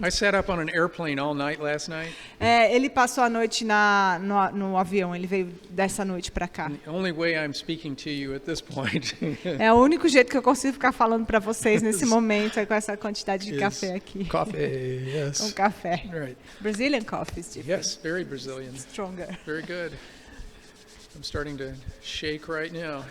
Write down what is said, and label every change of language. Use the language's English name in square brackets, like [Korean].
[English] I sat up on an airplane all night last night. [Portuguese] Ele passou a noite no avião, ele veio dessa noite para cá. [English] The only way I'm speaking to you at this point [Portuguese] É o único jeito que eu consigo ficar falando para vocês nesse momento, é com essa quantidade de café aqui. [English] coffee. Yes. [Portuguese] Café. [English] Right. Brazilian coffee is different. Yes, very Brazilian. Stronger. Very good. I'm starting to shake right now.